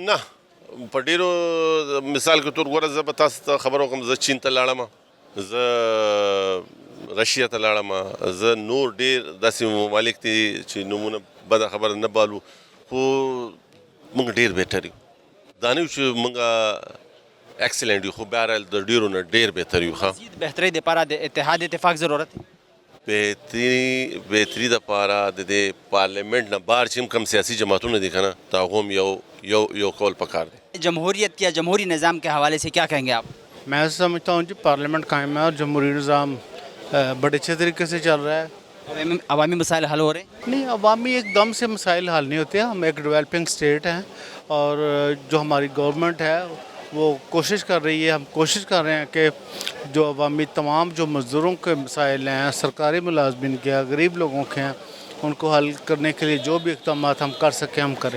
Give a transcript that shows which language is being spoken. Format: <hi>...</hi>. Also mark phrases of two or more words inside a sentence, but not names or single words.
<ps>نه په ډېرو مثال کې تور ګوره زه به تاسو ته خبر وکړم زه چین ته لاړم زه رشیا ته لاړم زه نور ډېر داسې ممالک دي چې نومونه بده خبره نه بالو خو مونږ ډېر بهتر یو دا نه یو چې مونږ ایکسلنټ یو خو بهرحال د ډېرو نه ډېر بهتر یو ښه مزید بهترۍ دپاره د اتحاد اتفاق ضرورت دی بهتري دپاره د دې پارلیمنټ نه بهر چې کوم سیاسي جماعتونه دي که نه د هغو هم یو کول پکار دی</ps> <ur>جمہوریت یا جمہوری نظام کے حوالے سے کیا کہیں گے آپ میں سمجھتا ہوں جی پارلیمنٹ قائم ہے اور جمہوری نظام بڑے اچھے طریقے سے چل رہا ہے عوامی مسائل حل ہو رہے ہیں نہیں عوامی ایک دم سے مسائل حل نہیں ہوتے ہم ایک ڈیولپنگ اسٹیٹ ہیں اور جو ہماری گورنمنٹ ہے وہ کوشش کر رہی ہے ہم کوشش کر رہے ہیں کہ جو عوامی تمام جو مزدوروں کے مسائل ہیں سرکاری ملازمین کے غریب لوگوں کے ہیں ان کو حل کرنے کے لیے جو بھی اقدامات ہم کر سکیں ہم کریں</ur>